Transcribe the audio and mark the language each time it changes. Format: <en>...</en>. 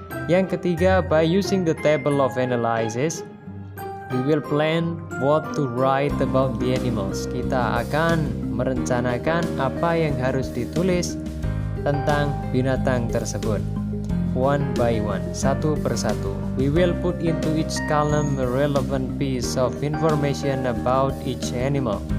<id>Yang ketiga,</id> <en>by using the table of analysis, we will plan what to write about the animals.</en> <id>Kita akan merencanakan apa yang harus ditulis tentang binatang tersebut.</id> <en>One by one,</en> <id>satu persatu.</id> <en>We will put into each column a relevant piece of information about each animal.</en>